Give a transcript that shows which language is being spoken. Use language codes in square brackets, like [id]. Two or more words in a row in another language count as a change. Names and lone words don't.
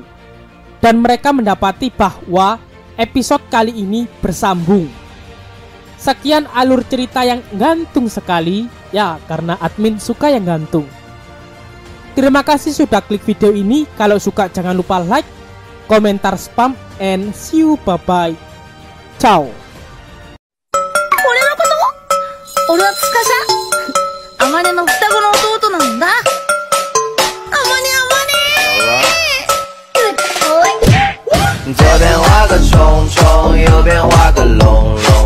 [id] Dan mereka mendapati bahwa episode kali ini bersambung. Sekian alur cerita yang gantung sekali, ya karena admin suka yang gantung. Terima kasih sudah klik video ini. Kalau suka jangan lupa like, komentar, spam, [en] and see you, bye bye. Ciao. [ja] 俺はつかしゃあまねの双子の弟なんだ。あまね [zh] 左边画个虫虫，右边画个龙